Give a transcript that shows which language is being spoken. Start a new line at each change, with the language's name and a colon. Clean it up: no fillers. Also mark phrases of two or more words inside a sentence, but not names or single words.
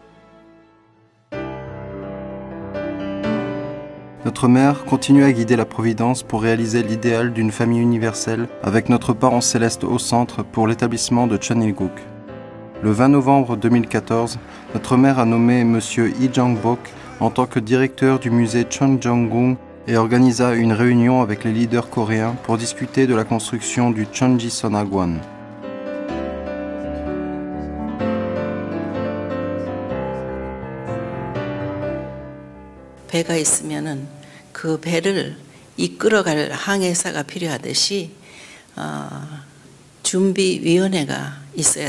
French: Notre mère continue à guider la Providence pour réaliser l'idéal d'une famille universelle avec notre parent céleste au centre pour l'établissement de Cheonilguk. Le 20 novembre 2014, notre mère a nommé M. Lee Jang-bok en tant que directeur du musée Cheonjong-gung et organisa une réunion avec les leaders coréens pour discuter de la construction du Chonji Sonhagwon.
Korean: 배가 있으면은 그 배를 이끌어갈 항해사가 필요하듯이 준비위원회가 있어야